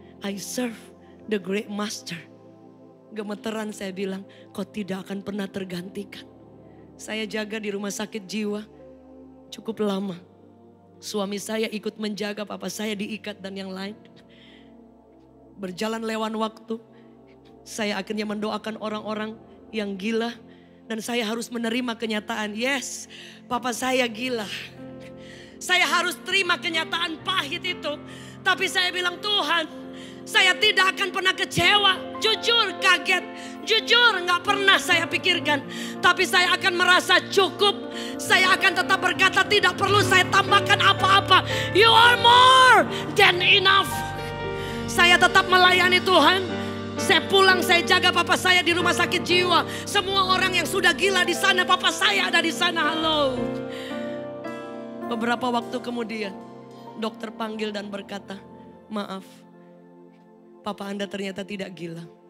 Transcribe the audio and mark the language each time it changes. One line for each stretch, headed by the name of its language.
English: I serve the great master.
Indonesian: Gemeteran saya bilang, kau tidak akan pernah tergantikan. Saya jaga di rumah sakit jiwa cukup lama. Suami saya ikut menjaga, papa saya diikat dan yang lain. Berjalan lewat waktu, saya akhirnya mendoakan orang-orang yang gila. Dan saya harus menerima kenyataan, yes, papa saya gila. Saya harus terima kenyataan pahit itu. Tapi saya bilang, Tuhan, saya tidak akan pernah kecewa. Jujur kaget, jujur gak pernah saya pikirkan. Tapi saya akan merasa cukup. Saya akan tetap berkata tidak perlu saya tambahkan apa-apa.
English: You are more than enough.
Indonesian: Saya tetap melayani Tuhan. Saya pulang, saya jaga papa saya di rumah sakit jiwa. Semua orang yang sudah gila di sana, papa saya ada di sana. Halo. Beberapa waktu kemudian dokter panggil dan berkata, maaf, papa Anda ternyata tidak gila.